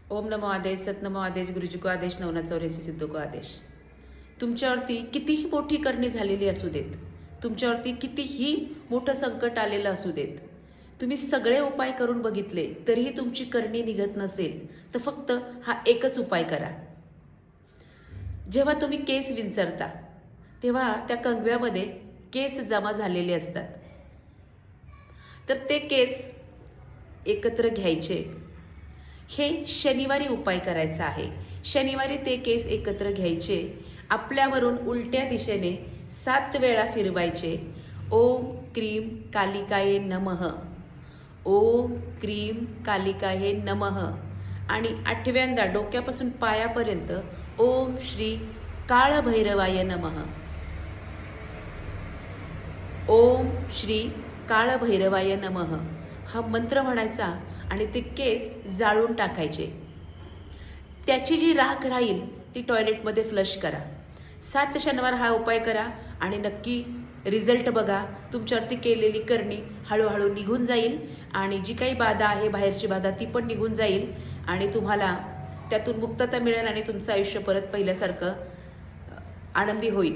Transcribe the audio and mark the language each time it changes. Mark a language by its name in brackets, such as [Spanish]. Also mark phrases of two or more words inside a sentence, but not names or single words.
[Hindi] ओम नमो आदेश, सत नमो आदेश, गुरुजी को आदेश, नवना चौऱ्यासी सिद्धो को आदेश. [Marathi] तुमच्यावरती कितीही मोठी करणी झालेली असू देत, तुमच्यावरती कितीही मोठं संकट आलेलं असू देत, तुम्ही सगळे उपाय करून बघितले तरीही तुमची करणी निघत नसेल तर फक्त हा एकच उपाय करा. जेव्हा तुम्ही केस विंचरता तेव्हा त्या कंगव्यामध्ये केस जमा झालेले असतात, तर ते केस एकत्र घ्यायचे. हे शनिवारी उपाय करायचा आहे. शनिवारी ते केस एकत्र घ्यायचे, आपल्यावरून उलट्या दिशेने 7 वेळा फिरवायचे. [Sanskrit] ओम क्रीम कालिकाये नमः, ओम क्रीम कालिकाये नमः. [Marathi] आणि 8व्यांदा डोक्यापासून पायापर्यंत [Sanskrit] ओम श्री काळभैरवाय नमः, ओम श्री काळभैरवाय नमः [Marathi] हा मंत्र म्हणायचा आणि ते केस जाळून टाकायचे. त्याची जी राख राहील ती टॉयलेटमध्ये फ्लश करा. 7 शनिवार हा उपाय करा आणि नक्की रिझल्ट बघा. तुमच्यावरती केलेली करणी हळूहळू निघून जाईल आणि जी काही बाधा आहे, बाहेरची बाधा, ती पण निघून जाईल आणि तुम्हाला त्यातून मुक्तता मिळेल आणि तुमचं आयुष्य परत पहिल्यासारखं आनंदी होईल.